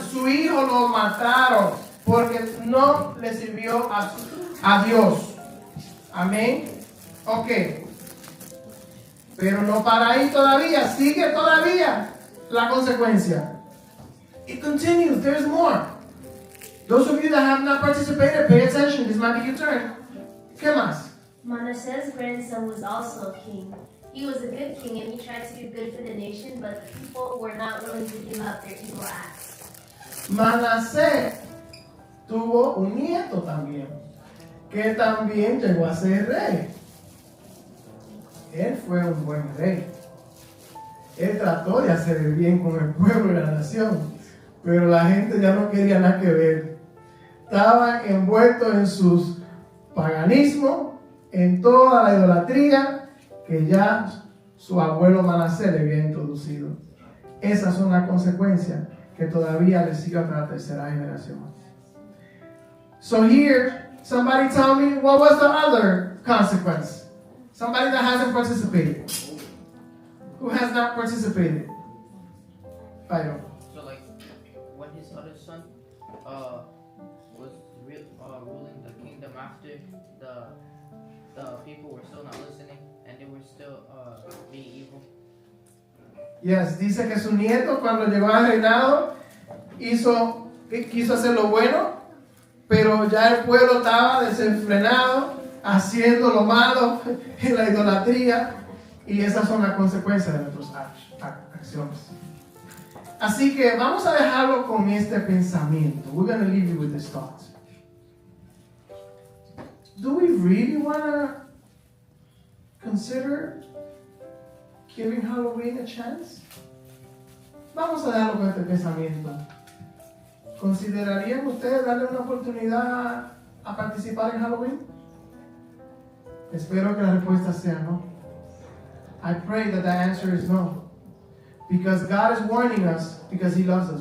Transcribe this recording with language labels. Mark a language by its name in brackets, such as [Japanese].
[Spanish] Su hijo lo mataron porque no le sirvió a Dios. Amén. Ok. Pero no para ahí todavía. Sigue todavía la consecuencia. [English] It continues. There's more. Those of you that have not participated, pay attention. This might be your turn. [Spanish] ¿Qué más? [English] Manasseh's grandson was also a king. He was a good king and he tried to do good for the nation, but the people were not willing to give up their evil acts. [Spanish] Manasés tuvo un nieto también, que también llegó a ser rey. Él fue un buen rey. Él trató de hacer el bien con el pueblo y la nación, pero la gente ya no quería nada que ver. Estaban envueltos en sus paganismo, en toda la idolatría que ya su abuelo Manasés le había introducido. Esas son las consecuencias que todavía le siguen a la tercera generación. [English] So here, somebody tell me what was the other consequence? Somebody that hasn't participated. Who has not participated? Byron. So like when his other son was ruling the kingdom after, the people were still not listening and they were still being evil. [Spanish] Yes, dice que su nieto cuando llegó al reinado quiso hacer lo bueno, pero ya el pueblo estaba desenfrenado, haciendo lo malo en la idolatría, y esas son las consecuencias de nuestras acciones. Así que vamos a dejarlo con este pensamiento. [English] We're going to leave you with this thought. Do we really want to consider giving Halloween a chance? [Spanish] Vamos a dejarlo con este pensamiento. ¿Considerarían ustedes darle una oportunidad a participar en Halloween? Espero que la respuesta sea no. [English] I pray that the answer is no. Because God is warning us because He loves us.